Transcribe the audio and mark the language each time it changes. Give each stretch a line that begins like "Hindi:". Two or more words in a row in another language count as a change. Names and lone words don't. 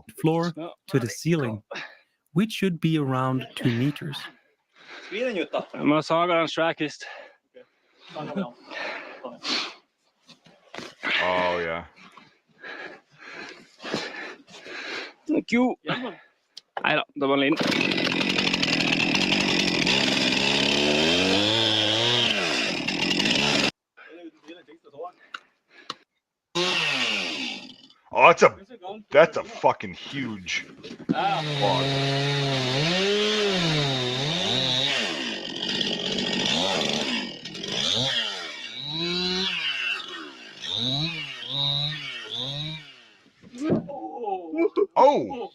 English: Floor to the ceiling, which should be around 2 meters. Oh yeah. Thank you.
Norwegian: Nei da, det var en liten.
English: Oh, that's a fucking huge log. Oh!